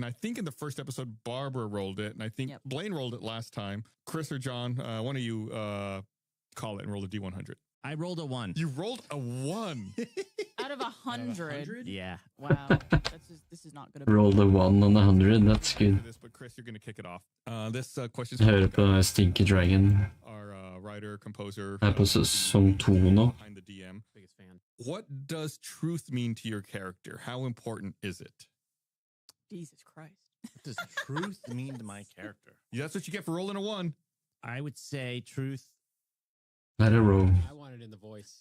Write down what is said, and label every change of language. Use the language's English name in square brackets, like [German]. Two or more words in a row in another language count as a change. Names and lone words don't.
[English] I think in the first episode Barbara rolled it, and I think Blaine rolled it last time. Chris or John, one of you call it and roll a D100. I rolled a 1. You rolled a 1 out of 100. Yeah. Wow. This is not going to. Roll the 1 on 100. That's good. But Chris, you're going to kick it off. This question. [Norwegian] Hører på Stinky Dragon. [English] Our writer, composer. [Norwegian] Er på sesong 2 nå. [English] Behind the DM. Biggest fan. What does truth mean to your character? How important is it? Jesus Christ. What does truth mean to my character? Yeah, that's what you get for rolling a 1. I would say truth. Let it roll. I want it in the voice.